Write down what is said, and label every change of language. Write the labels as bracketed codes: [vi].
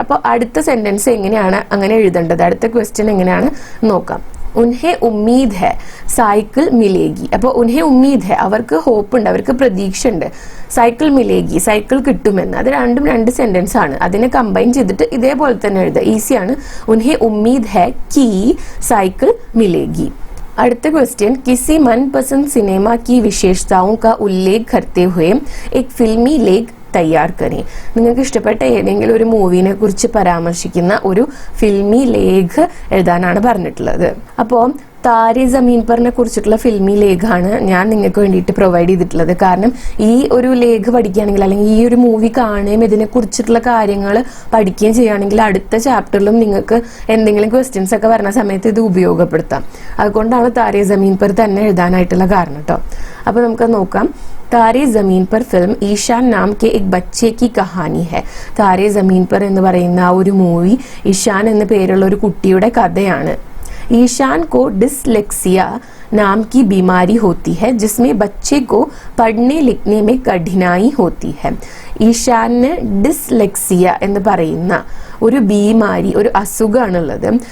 [ml] അപ്പോൾ അടുത്ത സെന്റൻസ് എങ്ങനെയാണ് അങ്ങനെ എഴുതേണ്ടത്, അടുത്ത ക്വസ്റ്റ്യൻ എങ്ങനെയാണ് നോക്കാം. [hi] ഉൻഹെ ഉമ്മീദ് ഹെ സൈക്കിൾ മിലേഗി. അപ്പോൾ ഉൻഹെ ഉമ്മീദ് ഹെ, [ml] അവർക്ക് ഹോപ്പ് ഉണ്ട്, അവർക്ക് പ്രതീക്ഷ ഉണ്ട്. [hi] സൈക്കിൾ മിലേഗി, [ml] സൈക്കിൾ കിട്ടുമെന്ന്. അത് രണ്ടും രണ്ട് സെന്റൻസ് ആണ്. അതിനെ കമ്പൈൻ ചെയ്തിട്ട് ഇതേപോലെ തന്നെ എഴുതുക, ഈസിയാണ്. [hi] ഉൻഹെ ഉമ്മീദ് ഹെ കി സൈക്കിൾ മിലേഗി. [ml] അടുത്ത ക്വസ്റ്റ്യൻ, [hi] किसी मनपसंद सिनेमा की विशेषताओं का उल्लेख करते हुए एक फिल्मी लेख തയ്യാർ കരി. [ml] നിങ്ങൾക്ക് ഇഷ്ടപ്പെട്ട ഏതെങ്കിലും ഒരു മൂവിനെ കുറിച്ച് പരാമർശിക്കുന്ന ഒരു ഫിൽമി ലേഖ എഴുതാനാണ് പറഞ്ഞിട്ടുള്ളത്. അപ്പോൾ താരെ ജമീൻ പറിനെ കുറിച്ചിട്ടുള്ള ഫിൽമി ലേഖാണ് ഞാൻ നിങ്ങൾക്ക് വേണ്ടിയിട്ട് പ്രൊവൈഡ് ചെയ്തിട്ടുള്ളത്. കാരണം ഈ ഒരു ലേഖ പഠിക്കുകയാണെങ്കിൽ അല്ലെങ്കിൽ ഈ ഒരു മൂവി കാണുകയും ഇതിനെ കുറിച്ചിട്ടുള്ള കാര്യങ്ങൾ പഠിക്കുകയും ചെയ്യുകയാണെങ്കിൽ അടുത്ത ചാപ്റ്ററിലും നിങ്ങൾക്ക് എന്തെങ്കിലും ക്വസ്റ്റ്യൻസ് ഒക്കെ വരുന്ന സമയത്ത് ഇത് ഉപയോഗപ്പെടുത്താം. അതുകൊണ്ടാണ് താരെ ജമീൻ പർ തന്നെ എഴുതാനായിട്ടുള്ള കാരണം കേട്ടോ. അപ്പോൾ നമുക്ക് നോക്കാം. [hi] താരെ ജമീൻ പർ ഫിലിം ഈശാൻ നാം കെ എക് ബच्चे की कहानी है. [ml] താരെ ജമീൻ പർ എന്ന് പറയുന്ന ആ ഒരു മൂവി ഇഷാൻ എന്ന പേരുള്ള ഒരു കുട്ടിയുടെ കഥയാണ്. [hi] ईशान को डिसलेक्सिया नाम की बीमारी होती है जिसमें बच्चे को पढ़ने लिखने में कठिनाई होती है. [ml] ഈശാന് ഡിസ്ലെക്സിയ എന്ന് പറയുന്ന ഒരു ബീമാരി, ഒരു അസുഖമാണുള്ളത്.